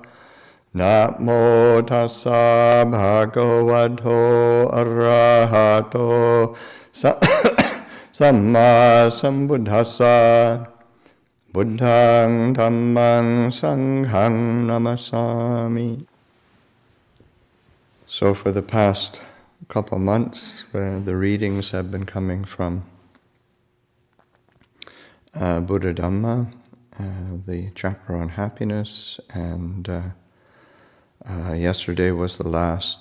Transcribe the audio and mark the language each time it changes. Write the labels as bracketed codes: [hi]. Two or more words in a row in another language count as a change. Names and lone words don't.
[pi] Namo tassa bhagavato arahato samma sambuddhassa. Buddhaṃ Dhammaṃ Sanghaṃ Namasami. [en] So for the past couple months, the readings have been coming from Buddha Dhamma, the chapter on happiness, and yesterday was the last